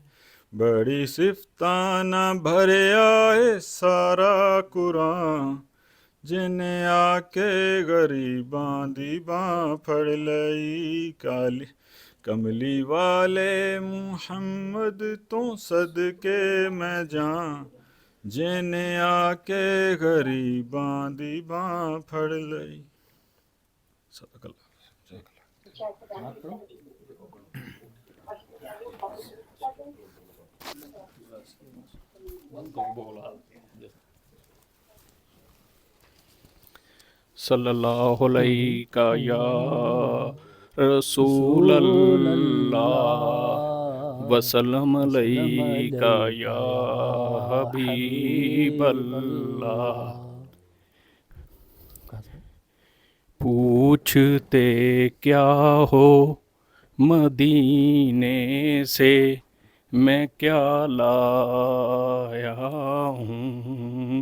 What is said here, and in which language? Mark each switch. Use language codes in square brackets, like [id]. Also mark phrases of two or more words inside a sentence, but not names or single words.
[pa] ਬੜੀ ਸਿਫਤਾਂ ਨਾਲ ਭਰਿਆ ਏ ਸਾਰਾ ਕੁਰਾਨ, ਜਿਹਨੇ ਆ ਕੇ ਗਰੀਬਾਂ ਦੀ ਬਾਂਹ ਫੜ ਲਈ। ਕਾਲੀ ਕਮਲੀ ਵਾਲੇ ਮੁਹੰਮਦ ਤੋਂ ਸਦਕੇ ਮੈਂ ਜਾਂ, ਜਿਹਨੇ ਆ ਕੇ ਗਰੀਬਾਂ ਦੀ ਬਾਂਹ ਫੜ ਲਈ। [ar] صدق الله. صلى الله عليك يا رسول الله وسلم عليك يا حبيب الله. [hi] पूछते क्या हो मदीने से, मैं क्या लाया हूँ।